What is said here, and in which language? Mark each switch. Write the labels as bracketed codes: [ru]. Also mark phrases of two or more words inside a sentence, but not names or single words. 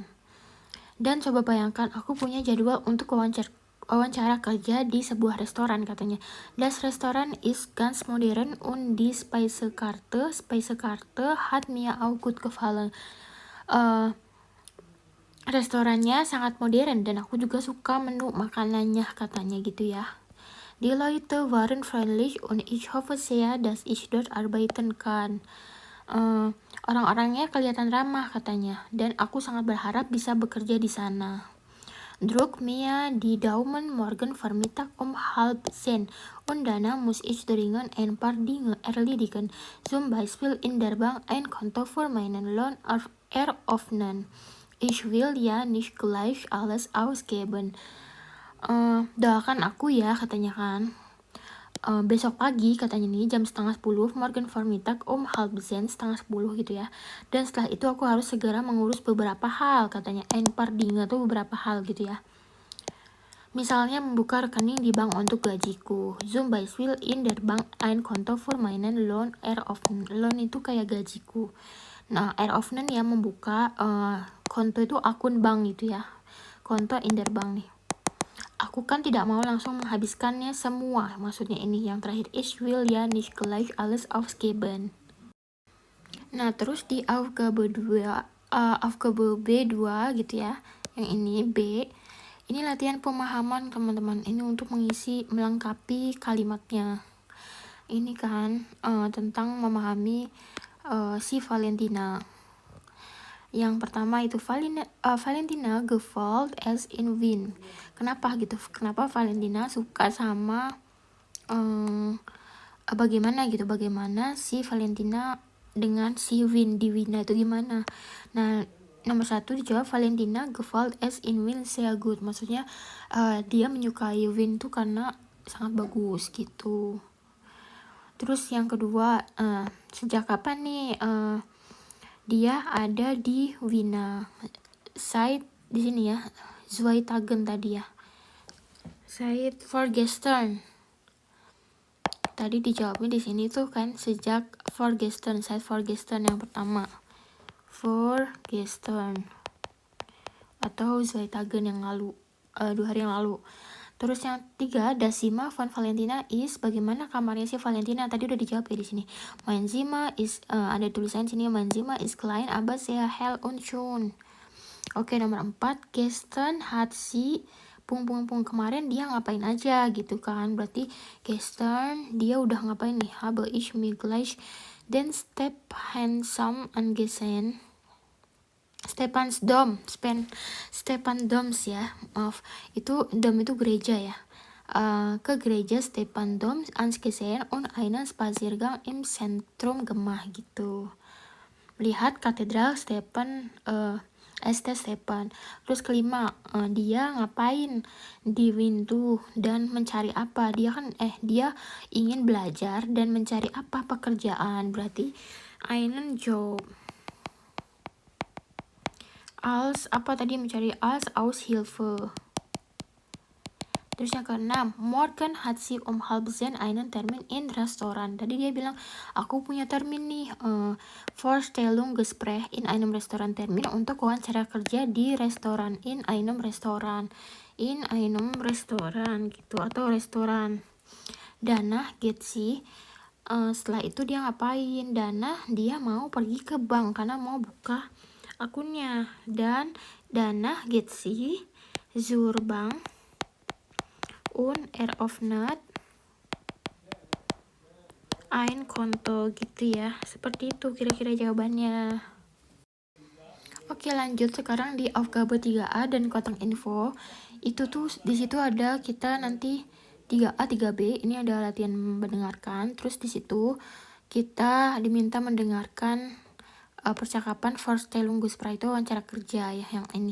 [id] Dan coba bayangkan, aku punya jadwal untuk wawancara kerja di sebuah restoran katanya. [de] Das Restaurant ist ganz modern und die Speisekarte hat mir auch gut gefallen. [id] Restorannya sangat modern dan aku juga suka menu makanannya katanya gitu ya. [de] Die Leute waren freundlich und ich hoffe sehr, dass ich dort arbeiten kann. [id] Orang-orangnya kelihatan ramah katanya, dan aku sangat berharap bisa bekerja di sana. [de] Druk mir die Daumen, morgen Vormittag 9:30 und danach muss ich dringend ein paar Dinge erledigen. Zum Beispiel in der Bank ein Konto für meinen Lohn eröffnen. Ich will ja nicht gleich alles ausgeben. [id] Doakan aku ya katanya kan. Besok pagi katanya nih jam 9:30 [de] morgen Vormittag 9:30 [id] 7:30 gitu ya. Dan setelah itu aku harus segera mengurus beberapa hal katanya. [de] Ein paar Dinge [id] tuh beberapa hal gitu ya. Misalnya membuka rekening di bank untuk gajiku. [de] Zum Beispiel in der Bank ein Konto für meinen Lohn eröffnen. [id] Loan itu kayak gajiku. Nah, eröffnen ya membuka, konto itu akun bank gitu ya. [de] Konto in der Bank nih. [id] Aku kan tidak mau langsung menghabiskannya semua. Maksudnya ini yang terakhir, [de] ich will ja nicht gleich alles ausgeben. [id] Nah, terus di Aufgabe B2 gitu ya. Yang ini B. Ini latihan pemahaman teman-teman. Ini untuk melengkapi kalimatnya. Ini kan tentang memahami si Valentina. Yang pertama itu [de] Valentina gefällt es in Wien. [id] Kenapa gitu? Kenapa Valentina suka sama bagaimana si Valentina dengan si Wien, di Wina itu gimana? Nah, nomor 1 dijawab [de] Valentina gefällt es in Wien sehr gut. [id] Maksudnya dia menyukai Wien tuh karena sangat bagus gitu. Terus yang kedua, sejak kapan nih dia ada di Wina. Seit di sini ya, 2000 tadi ya. [de] Seit vorgestern. [id] Tadi dijawabnya di sini tuh kan sejak vorgestern, [de] seit vorgestern [id] yang pertama. Vorgestern atau 2000 yang lalu, 2 hari yang lalu. Terus yang 3, [de] das Zimmer von Valentina is, [id] bagaimana kamarnya si Valentina? Tadi udah dijawab ya di sini. [de] Mein Zimmer is, [id] ada tulisan sini, [de] mein Zimmer is klein aber sehr hell und schön. [id] Oke, nomor 4, [de] gestern hat sie [id] kemarin dia ngapain aja gitu kan. Berarti gestern dia udah ngapain nih? [de] Habe ich mir gleich den Stephansdom angesehen. [id] Stephandoms ya, maaf. Itu dom itu gereja ya. Ke gereja Stephandoms [de] angesehen und einen Spaziergang im Zentrum gemacht [id] gitu. Lihat katedral St. Stephan. Terus kelima, dia ngapain di Windu dan mencari apa? Dia ingin belajar dan mencari apa? Pekerjaan. Berarti [de] einen Job. [id] Als apa tadi mencari? [de] Als Aushilfe. [id] Terus yang keenam, [de] morgen hat sie 9:30 einen Termin in Restaurant. [id] Tadi dia bilang, aku punya termin nih, [de] Vorstellungsgespräch in einem Restaurant, [id] termin untuk wawancara kerja di restoran, [de] in einem Restaurant [id] gitu, atau restoran. [de] Danach geht sie, [id] setelah itu dia ngapain? Dia mau pergi ke bank karena mau buka akunnya. [de] Dan danach geht sie zur Bank und eröffnet ein Konto [id] gitu ya. Seperti itu kira-kira jawabannya. Oke, lanjut sekarang di Aufgabe 3A dan kotak info. Itu tuh di situ ada kita nanti 3A 3B, ini ada latihan mendengarkan. Terus di situ kita diminta mendengarkan percakapan Vorstellungsgespräch, itu wawancara kerja ya yang ini.